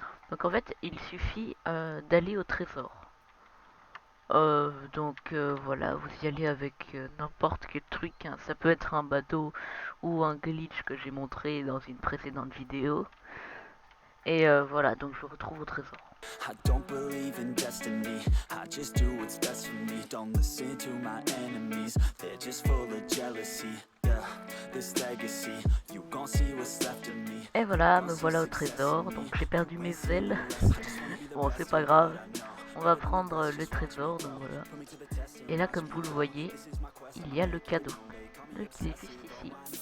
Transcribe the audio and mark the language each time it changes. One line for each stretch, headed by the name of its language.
French: Donc en fait il suffit d'aller au trésor. Voilà, vous y allez avec n'importe quel truc, hein. Ça peut être un bateau ou un glitch que j'ai montré dans une précédente vidéo. Et voilà, donc je retrouve au trésor.
English: I don't believe in destiny. I just do what's best for me. Don't listen to my enemies. They're just full of jealousy. Yeah, this legacy. You gon' see what's left of me.
French: Et voilà, me voilà au trésor. Donc j'ai perdu mes ailes. Bon, c'est pas grave. On va prendre le trésor, donc voilà. Et là, comme vous le voyez, il y a le cadeau. Donc il est juste ici.